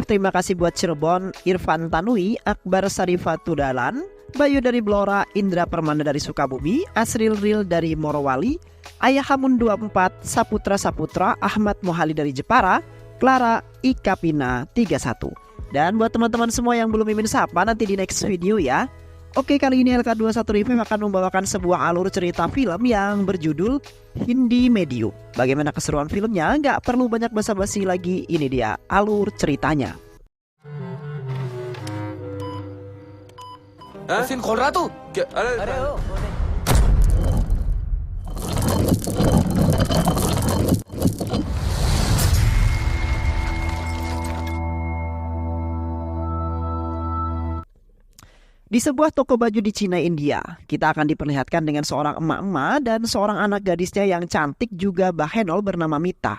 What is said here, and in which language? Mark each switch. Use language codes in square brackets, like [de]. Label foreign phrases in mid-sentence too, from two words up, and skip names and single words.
[id] Terima kasih buat Cirebon, Irfan Tanui, Akbar Sarifatudalan, Bayu dari Blora, Indra Permanda dari Sukabumi, Asril Ril dari Morowali, Ayah Hamun 24, Saputra, Ahmad Mohali dari Jepara, Clara Ikapina 31. Dan buat teman-teman semua yang belum mimin sapa, nanti di [en] next video [id] ya. Oke, kali ini LK21 Review akan membawakan sebuah alur cerita film yang berjudul Hindi Medium. Bagaimana keseruan filmnya? Nggak perlu banyak basa-basi lagi, ini dia alur ceritanya. [hi] मशीन खोल रहा तू? क्या? अरे ओ, [id] Di sebuah toko baju di Cina, India, kita akan diperlihatkan dengan seorang emak-emak dan seorang anak gadisnya yang cantik juga bahenol bernama Mita.